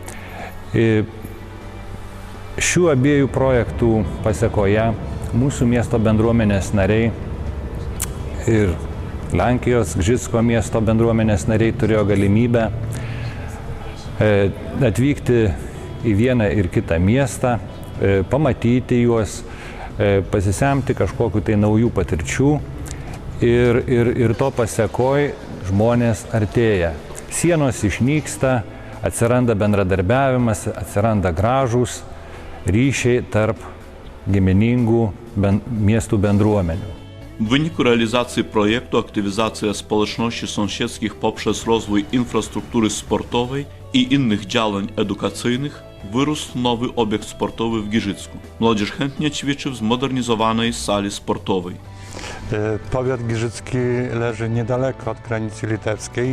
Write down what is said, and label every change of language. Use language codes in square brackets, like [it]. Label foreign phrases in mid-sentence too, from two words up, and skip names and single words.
[lt] Šių abiejų projektų pasekoje mūsų miesto bendruomenės nariai ir Lenkijos Gižicko miesto bendruomenės nariai turėjo galimybę atvykti į vieną ir kitą miestą, pamatyti juos, pasisemti kažkokiu tai naujų patirčių ir to pasekoj žmonės artėja. Sienos išnyksta, atsiranda bendradarbiavimas, atsiranda gražūs ryšiai tarp giminingų miestų bendruomenių. [pl] W wyniku realizacji projektu aktywizacja społeczności sąsiedzkich poprzez rozwój infrastruktury sportowej i innych działań edukacyjnych wyrósł nowy obiekt sportowy w Giżycku. Młodzież chętnie ćwiczy w zmodernizowanej sali sportowej. Powiat giżycki leży niedaleko od granicy litewskiej.